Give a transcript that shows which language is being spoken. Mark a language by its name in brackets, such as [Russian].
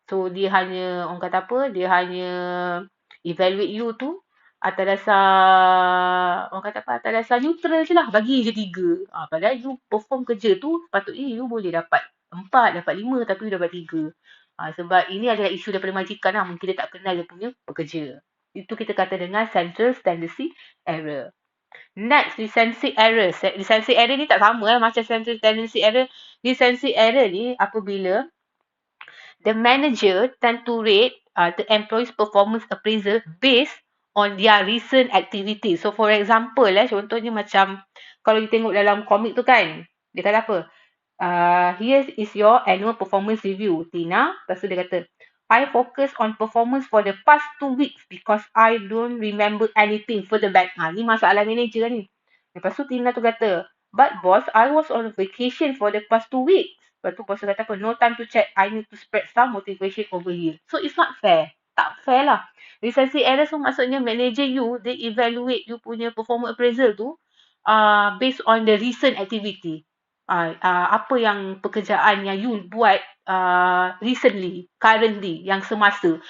[Malay] So dia hanya orang kata apa? Dia hanya evaluate you tu atas dasar orang kata apa, atas dasar neutral je lah, bagi je 3. Padahal you perform kerja tu sepatutnya you boleh dapat 4, dapat 5 tapi you dapat 3. Sebab ini adalah isu daripada majikan lah, mungkin dia tak kenal dia punya pekerja. Itu kita kata dengan central tendency error. Next, recency error. Recency error ni tak sama macam central tendency error. Recency error ni apabila [English] the manager tend to rate the employee's performance appraisal based on their recent activity. [Malay] So for example contohnya macam kalau you tengok dalam komik tu kan, dia kata apa? [English] Here is your annual performance review, Tina. [Malay] Lepas tu dia kata, [English] I focus on performance for the past 2 weeks because I don't remember anything further back. [Malay] Ni masalah manager ni. Lepas tu Tina tu kata, [English] but boss, I was on vacation for the past 2 weeks. [Malay] Lepas tu bos tu kata apa? [English] No time to check. I need to spread some motivation over here. So it's not fair. [Malay] Tak fair lah. Recency error tu maksudnya [English] manager you, they evaluate you punya performance appraisal tu based on the recent activity. [Malay] Apa yang pekerjaan yang you buat recently, currently, yang semasa.